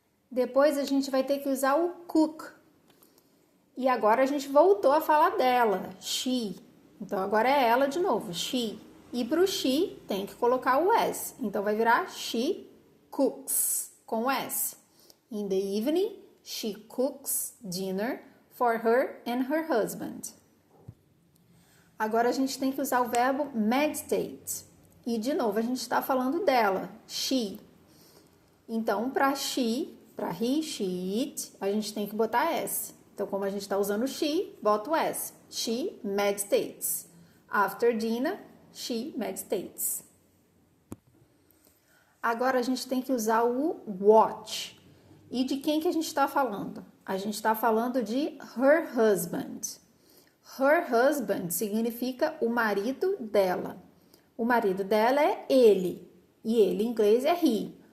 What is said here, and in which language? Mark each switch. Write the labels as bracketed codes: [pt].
[pt] Depois, a gente vai ter que usar o cook. E agora a gente voltou a falar dela, she. Então, agora é ela de novo, she. E para o she, tem que colocar o S. Então, vai virar [en] she cooks, [pt] com S. [en] In the evening, she cooks dinner for her and her husband. [pt] Agora, a gente tem que usar o verbo meditate. E, de novo, a gente está falando dela, she. Então, para she, para he, she, it, a gente tem que botar S. Então, como a gente está usando she, bota o S. [en] She meditates. After dinner, she meditates. [pt] Agora, a gente tem que usar o watch. E de quem que a gente está falando? A gente está falando de her husband. Her husband significa o marido dela. O marido dela é ele, e ele em inglês é he.